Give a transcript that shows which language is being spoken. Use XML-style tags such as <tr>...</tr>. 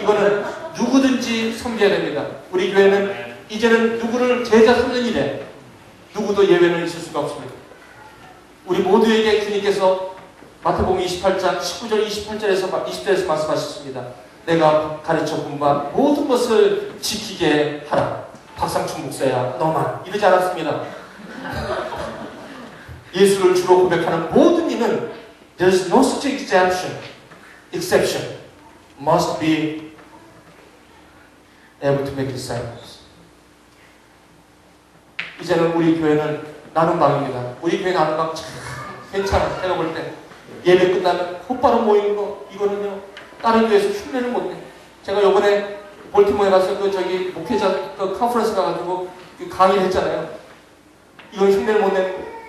<ko>이거는 누구든지 섬겨야 됩니다. 우리 교회는 이제는 누구를 제자 삼는 일에 누구도 예외는 있을 수가 없습니다. 우리 모두에게 주님께서 마태복음 28장 19절 20절에서 말씀하셨습니다. 내가 가르쳐 본바 모든 것을 지키게 하라. 박상춘 목사야 너만 이러지 않았습니다. 예수를 주로 고백하는 모든 이는</ko> <en>There's no such exception must be able to make disciples.</en> <ko>이제는 우리 교회는 나눔방입니다. 우리 교회 나눔방 참 괜찮아. 제가 볼 때 예배 끝나면 곧바로 모이는 거 이거는요 다른 교회에서 흉내를 못 내. 제가 요번에 볼티모어에 가서 저기 목회자 컨퍼런스 가가지고 강의를 했잖아요. 이건 흉내를 못 내는 거예요.</ko>